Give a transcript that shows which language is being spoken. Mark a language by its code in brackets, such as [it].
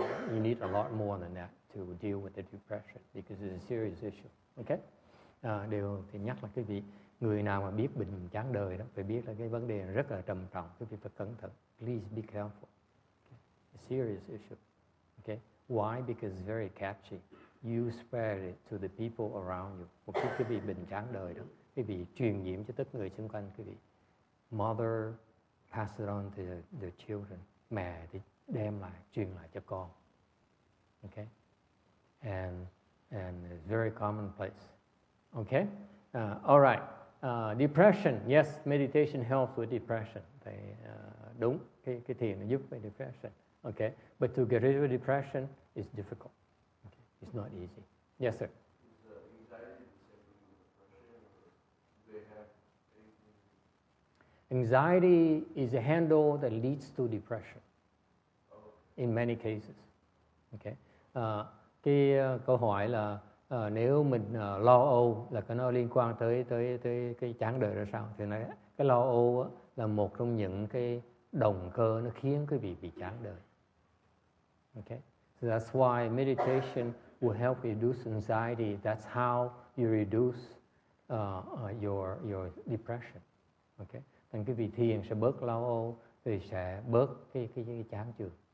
[en] You need a lot more than that to deal with the depression because it's a serious issue. Okay. [vi] Điều thì nhắc là quý vị, người nào mà biết bệnh chán đời đó phải biết là cái vấn đề rất là trầm trọng, quý vị phải cẩn thận. [en] Please be careful. Okay. A serious issue. Okay. Why? Because it's very catchy. You spread it to the people around you. [vi] Một khi quý vị bệnh chán đời đó, quý vị truyền nhiễm cho tất người xung quanh quý vị. [en] Mother pass it on to the children. [vi] Mẹ thì đem lại, truyền lại cho con. [en] Okay. And it's very commonplace. Okay. All right. Depression. Yes, meditation helps with depression. [vi] Thì, đúng, cái thiền nó giúp với depression. [en] Okay. But to get rid of depression is difficult. Okay. It's not easy. Yes, sir. Is anxiety the same thing with depression, or do they have anything? Anxiety is a handle that leads to depression. In many cases. Okay. [vi] Cái câu hỏi là nếu mình lo âu là cái nó liên quan tới cái chán đời ra sao, thì nói cái lo âu là một trong những cái động cơ nó khiến quý vị bị chán đời. [en] Okay. So that's why meditation will help reduce anxiety. That's how you reduce your depression. Okay. [vi] Thành quý vị thiền sẽ bớt lo âu, thì sẽ bớt cái chán chường.